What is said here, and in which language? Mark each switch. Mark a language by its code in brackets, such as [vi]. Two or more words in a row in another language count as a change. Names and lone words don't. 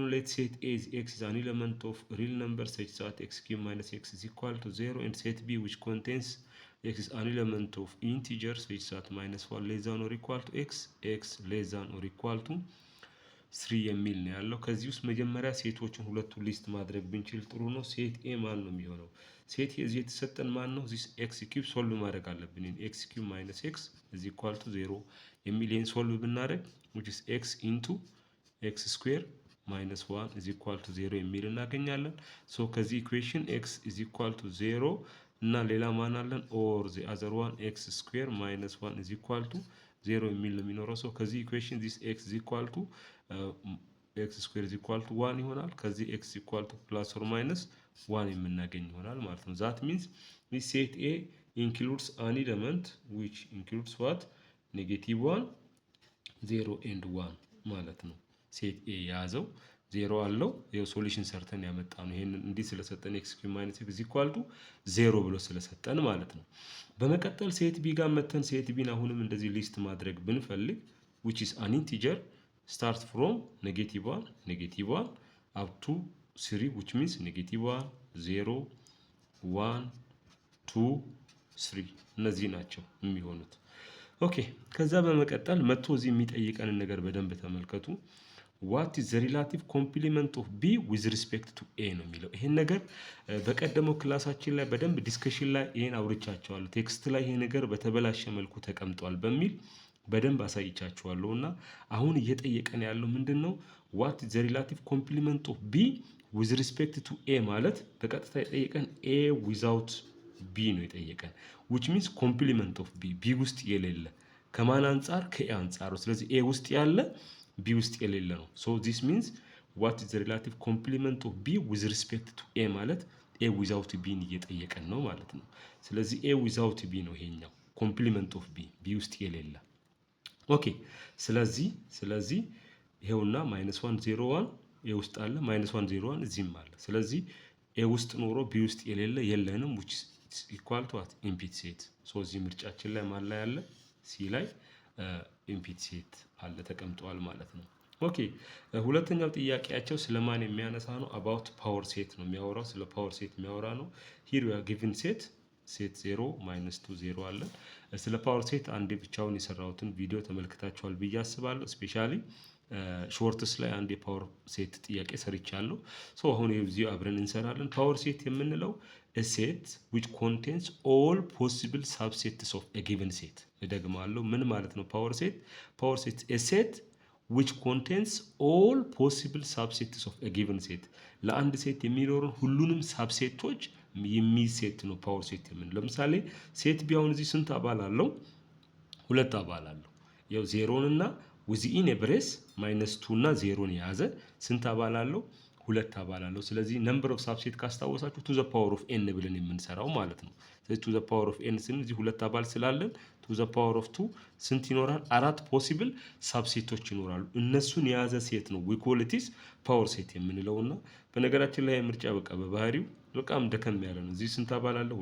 [en] Let set A x is an element of real number such that x cube minus x is equal to 0 and set B which contains x is an element of integer such that minus 1 less than or equal to x x less than or equal to 3 [am] የሚል ነው ያለው። ከዚህ ውስጥ መጀመሪያ ሴቶችን ሁለቱን ሊስት ማድረግ ብንችል ጥሩ ነው። ሴት ኤ ማን ነው የሚሆነው? ሴት የዚህ የተሰጠን ማን ነው? [en] this x cube [am] ሶልቭ ማድረግ አለብን። [en] x cube minus x is equal to 0 [am] የሚል ይሄን ሶልቭ ብናደርግ [en] which is x into x square minus 1 is equal to 0 [am] የሚል እናገኛለን። ሶ ከዚህ ኢኩዌሽን [en] x is equal to 0 [am] እና ሌላ ማን አለን? [en] or the other one x square minus 1 is equal to 0 [am] የሚል ነው የሚኖረው። ሶ ከዚህ ኢኩዌሽን [en] this x is equal to x square is equal to 1 [am] ይሆናል። ከዚህ [en] x is equal to plus or minus 1 [am] የምናገኝ ይሆናል ማለት ነው። [en] that means this set A includes an element which includes what? negative 1 0 and 1 [am] ማለት ነው። ሴት ኤ የያዘው 0 አለው። ይሄው ሶሉሽን ሰርተን ያመጣ ነው። ይሄንን እንዲህ ስለሰጠን [en] x cube minus x equal to 0 [am] ብሎ ስለሰጠን ማለት ነው። በመቀጠል ሴት ቢ ጋር መተን ሴት ቢን አሁንም እንደዚህ ሊስት ማድረግ ብንፈልግ [en] which is an integer start from negative 1 up to 3 which means negative 1 0 1 2 3 [am] እነዚህ ናቸው የሚሆኑት። ኦኬ ከዛ በመቀጠል መጥቶ እዚህ የሚጠይቀንን ነገር በደንብ ተመልከቱ። [en] what is the relative complement of b with respect to a [am] ነው የሚለው። ይሄን ነገር በቀደመው ክላሳችን ላይ በደንብ ዲስከሽን ላይ ይሄን አውርቻቸዋለሁ። ቴክስት ላይ ይሄ ነገር በተበላሸ መልኩ ተቀምጧል በሚል በደንብ አሳይቻችኋለሁ። እና አሁን እየጠየቀን ያለው ምንድነው? [en] what is the relative complement of b with respect to a [am] ማለት በቀጥታ የጠየቀን [en] a without b [am] ነው የጠየቀን [en] which means complement of b [am] ውስጥ የሌለ ከማን አንፃር? ከa አንፃር ነው። ስለዚህ a ውስጥ ያለ b ውስጥ የሌለ ነው። [en] so this means what is the relative complement of b with respect to a [am] ማለት [en] a without b [am] እየጠየቀን ነው ማለት ነው። ስለዚህ [en] a without b [am] ነው ይሄኛው [en] complement of b [am] ውስጥ የሌለ። ኦኬ ስለዚህ ይሄውና -1 0 1 a ውስጥ አለ -1 0 1 እዚህም አለ። ስለዚህ a ውስጥ ኖሮ b ውስጥ የሌለ የለንም [en] which is equal to what? empty set። [am] ሶ እዚህ ምርጫችን ላይ ማን ላይ አለ? ሲ ላይ [en] empty set [am] አለ ተቀምጧል ማለት ነው። ኦኬ ሁለተኛው ጥያቄያቸው ስለማን የሚያነሳ ነው? [en] about power set [am] ነው የሚያወራው። ስለ [en] power set [am] የሚያወራ ነው። [en] here we are given set 0 -2 0 [am] አለ። ስለ [en] power set [am] አንዴ ብቻውን የሰራሁትን ቪዲዮ ተመልክታችኋል ብዬ አስባለሁ። [en] especially shorts [am] ላይ አንድ የፓወር ሴት ጥያቄ ሰርቻለሁ። ሶ አሁን እዚህ አብረን እንሰራለን። [en] power set [am] የምንለው [en] a set which contains all possible subsets of a given set። [am] እደግማለሁ ምን ማለት ነው [en] power set a set which contains all possible subsets of a given set [am] ለአንድ ሴት የሚኖሩ ሁሉንም ሳብሴቶች የሚይዝ ሴት ነው [en] power set [am] የምንለው። ለምሳሌ ሴት ቢ አሁን እዚህ ስንት አባል አለው? ሁለት አባል አለው። ያው 0 እና [en] within a brace [am] -2 እና 0ን የያዘ ስንት አባል አለው? ሁለት አባል አለው። ስለዚህ [en] number of subset [am] ካስታወሳችሁ [en] two the power of n [am] ብለን የምንሰራው ማለት ነው። ስለዚህ [en] two the power of n [am] ስንል እዚህ ሁለት አባል ስላለን [en] two the power of 2 [am] ስንት ይኖራል? 4 [en] possible subsets [am] ይኖራሉ። እነሱን የያዘ ሴት ነው [en] we call it is power set [am] የምንለውና በነገራችን ላይ ምርጫ በቃ በባህሪው በጣም ደከም ያለ ነው። እዚህ ስንት አባል አለ?